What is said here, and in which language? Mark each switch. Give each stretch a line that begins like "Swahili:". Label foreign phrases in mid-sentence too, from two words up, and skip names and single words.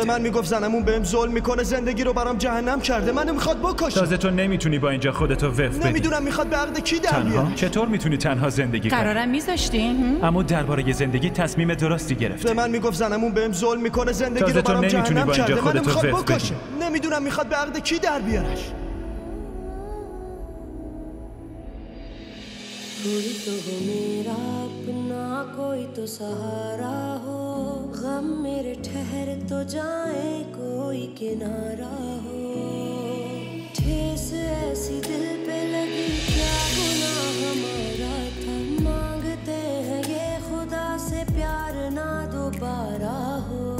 Persian: به من میگفت زنمون بهم ظلم میکنه، زندگی رو برام جهنم کرده، منو میخواد بکشه. تازه تو نمیتونی با اینجا خودتو وقف بدی. نمیدونم میخواد به عقد کی در بیاره. چطور میتونی تنها زندگی کنی؟ قرارم میذاشتین؟ اما درباره زندگی تصمیم درستی گرفتی. به من میگفت زنمون بهم ظلم میکنه، زندگی رو برام جهنم کرده، منو میخواد بکشه. نمیدونم میخواد به عقد کی در بیارش.
Hindi: कोई तो हो मेरा अपना, कोई तो सहारा हो, गम मेरे ठहर तो जाए कोई किनारा हो, ठेस ऐसी दिल पे लगी क्या गुनाह हमारा था, मांगते हैं ये खुदा से प्यार ना दोबारा हो,